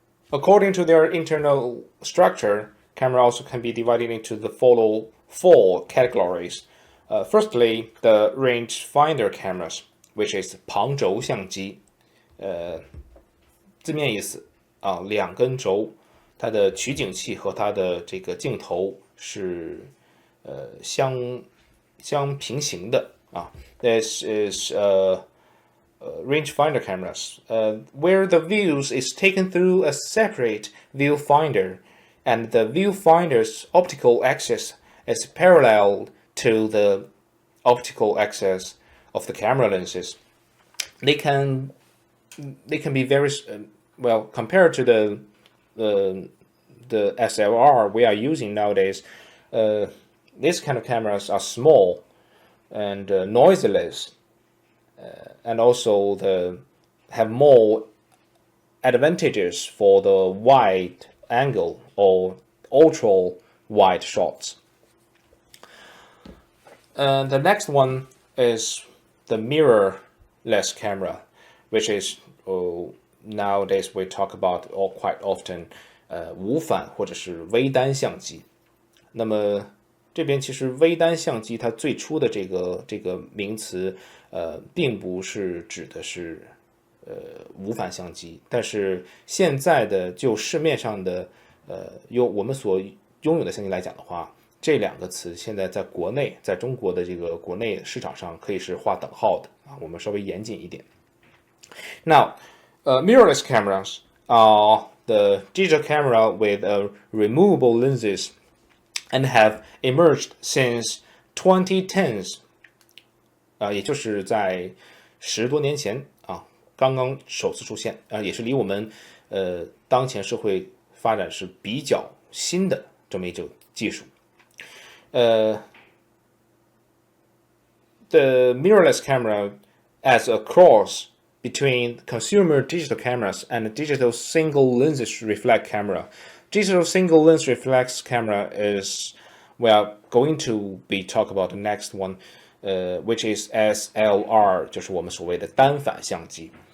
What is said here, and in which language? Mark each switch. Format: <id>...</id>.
<en>According to their internal structure, camera also can be divided into the following four categories. Firstly, the rangefinder cameras, which is 旁轴相机。</en> <zh>字面意思两根轴，它的取景器和它的这个镜头是相平行的啊。</zh> <en>This is rangefinder cameras, where the views is taken through a separate viewfinder, and the viewfinder's optical axis is parallel to the optical axis of the camera lenses. They can be very well compared to the SLR we are using nowadays. These kind of cameras are small and noiseless, and also have more advantages for the wide angle or ultra wide shots. And the next one is the mirrorless camera, which is nowadays we talk about quite often</en> <zh>无反或者是微单相机。那么这边其实微单相机它最初的这个名词并不是指的是无反相机，但是现在的就市面上的我们所拥有的相机来讲的话，这两个词现在在国内，在中国的这个国内市场上可以是划等号的啊，我们稍微严谨一点。</zh> <en>Now, mirrorless cameras are the digital camera with removable lenses and have emerged since 2010s，</en> <zh>也就是在10多年前刚刚首次出现，也是离我们当前社会发展是比较新的这么一种技术。</zh> <en>The mirrorless camera as a cross between consumer digital cameras and digital single lens reflex camera. Digital single lens reflex camera is we are going to be talk about the next one, which is SLR，</en> <zh>就是我们所谓的单反相机。</zh>